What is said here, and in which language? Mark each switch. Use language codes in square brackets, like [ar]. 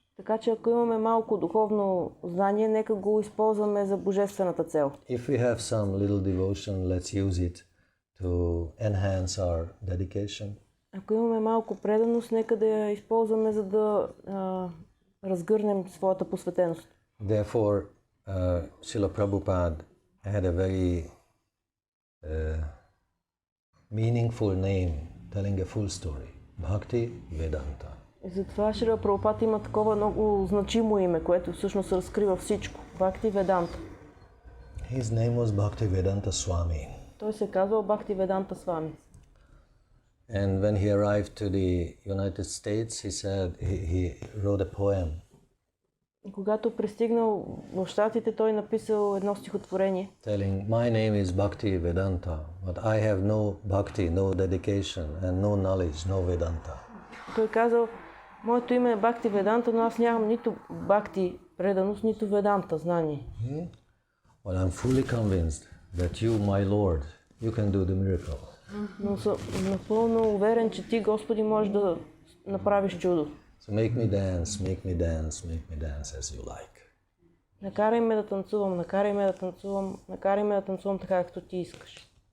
[bg] Така че ако имаме малко духовно знание, нека го използваме за божествената цел. [en] If we have some little devotion, let's use it to enhance our dedication. [bg] Ако имаме малко преданост, нека да я използваме, за да разгърнем своята посветеност. [en] Therefore, Srila Prabhupada had a very meaningful name, telling a full story. Bhakti Vedanta. [bg] И затова Шрила Прабхупад има такова много значимо име, което всъщност разкрива всичко. Бакти Веданта. [en] His name was Bhakti Vedanta Swami. [bg] Той се казва Бакти Веданта Свами. [en] And when he arrived to the United States, he said he wrote a poem. [bg] И когато пристигнал в Щатите, той написал едно стихотворение. [en] Telling, my name is Bhakti Vedanta, but I have no bhakti, no dedication, and no knowledge, no Vedanta. [bg] Той казал, моето име е Бакти Веданта, но аз нямам нито бакти преданост, нито веданта, знание. [en] Well, I'm fully convinced that you, my Lord, you can do the miracle. [bg] Но съм напълно уверен, че ти, Господи, можеш да направиш чудо. [en] So make me dance, make me dance, make me dance as you like. [bg] Накарай ме да танцувам, накарай ме да танцувам, накарай ме да танцувам така, както ти искаш.